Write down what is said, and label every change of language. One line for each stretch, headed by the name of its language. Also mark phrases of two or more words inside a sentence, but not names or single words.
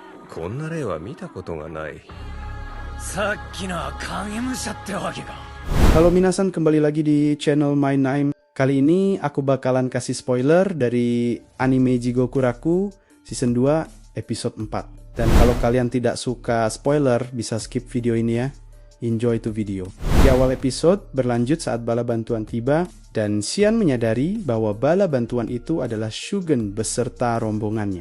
Japanese: こんな例は見たことがない。さっきのは影武者ってわけか。
Indonesian: Halo minasan, kembali lagi di channel My Name. Kali ini aku bakalan kasih spoiler dari anime Jigoku Raku season 2 episode 4. Dan kalau kalian tidak suka spoiler, bisa skip video ini ya.
English: Enjoy to video.
Indonesian: Di awal episode berlanjut saat bala bantuan tiba dan Xian menyadari bahwa bala bantuan itu adalah Shugen beserta rombongannya.